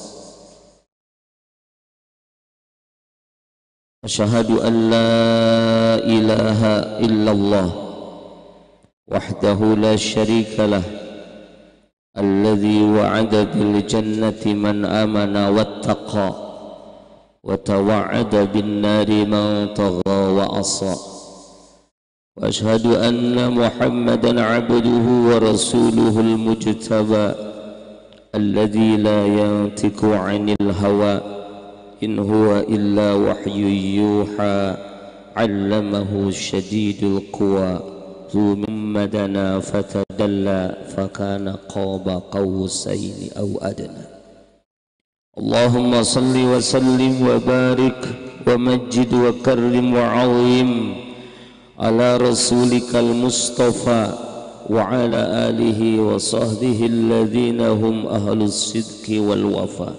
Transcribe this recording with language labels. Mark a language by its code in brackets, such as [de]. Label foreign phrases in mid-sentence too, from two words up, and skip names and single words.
[ar] أشهد أن لا إله إلا الله وحده لا شريك له الذي وعد بالجنة من آمن واتقى وتوعد بالنار من طغى وعصى. وأشهد أن محمدا عبده ورسوله المجتبى الذي لا ينطق عن الهوى إن هو إلا وحي يوحى علمه شديد القوى ثم دنا فتدلى فكان قاب قوسين أو أدنى. اللهم صل وسلم وبارك ومجد وكرم وعظم على رسولك المصطفى وعلى آله وصحبه الذين هم أهل الصدق والوفاء.